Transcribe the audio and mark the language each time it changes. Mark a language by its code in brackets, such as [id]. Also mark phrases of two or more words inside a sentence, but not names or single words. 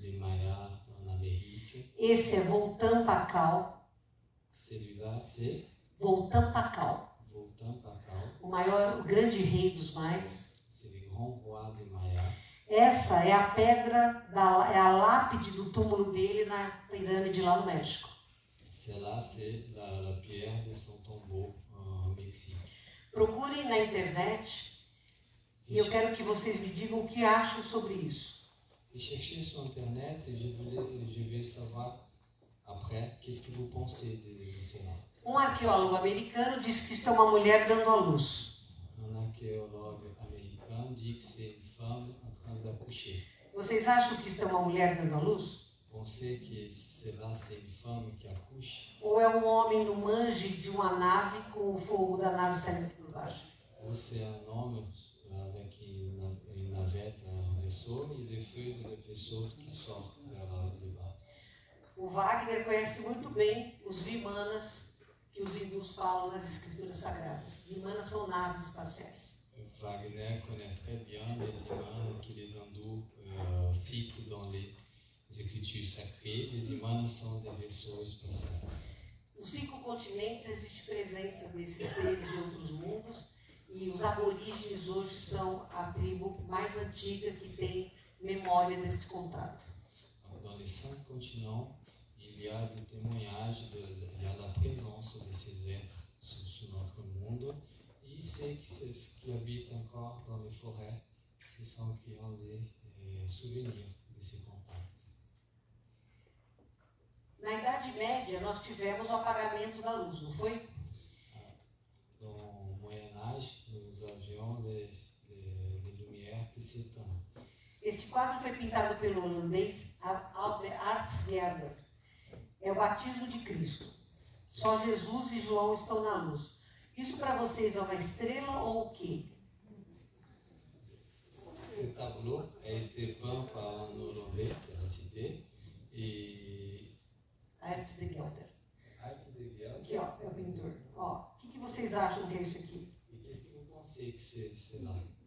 [fr] les Mayas en Amérique. [pt] Esse é Voltampacau, [fr] Celui-là, c'est Voltampacau, Voltampacau, [pt] o grande rei dos maias. [fr] c'est le grand roi des Mayas. [pt] Essa é a pedra, é a lápide do túmulo dele na pirâmide lá no México. [fr] Celle-là, c'est la pierre de son tombeau au Mexique. [pt] Procurem na internet e eu quero que vocês me digam o que acham sobre isso. [fr] Et chercher sur Internet et je vais savoir après qu'est-ce que vous pensez de cela. [pt] Arqueólogo americano disse que isto é uma mulher dando à luz. [fr] Un archéologue américain dit que c'est une femme en train d'accoucher. [pt] Vocês acham que isto é uma mulher dando à luz? [fr] Pensez que cela c'est une femme qui accouche? [pt] Ou é um homem no mangue de uma nave com o fogo da nave saindo por baixo? [fr] Ou c'est un homme avec une navette, un vaisseau, et les feux de vaisseau qui sortent vers le bas. [pt] O Wagner conhece muito bem os Vimanas que os hindus falam nas escrituras sagradas. Vimanas são naves espaciais. [fr] Wagner connaît très bien les imanes que les hindous citent dans les écritures sacrées. Les imanes sont des vaisseaux spatiaux. [pt] Nos 5 continentes existe presença desses seres de outros mundos e os aborígenes hoje são a tribo mais antiga que tem memória deste contato. [fr] Dans les 5 continents, il y a des témoignages, il y a la présence de ces êtres sur notre monde. Et ceux qui habitent encore dans les forêts, ce sont qui ont des souvenirs de ces contacts. [pt] Na Idade Média, nós tivemos o apagamento da luz, não foi? [fr] Dans le Moyen-Âge, nous avions des lumières qui s'éteignent. [pt] Este quadro foi pintado pelo holandês Albert Aartsgerber. É o batismo de Cristo. Só Jesus e João estão na luz. Isso para vocês é uma estrela ou o quê? [fr] Ce tableau a été peint par un Hollandais qui a cité et Aartsgerber. Aartsgerber. [pt] Aqui, ó, é o pintor. Ó, o que vocês acham que é isso aqui? [fr] Et qu'est-ce que vous pensez que c'est là?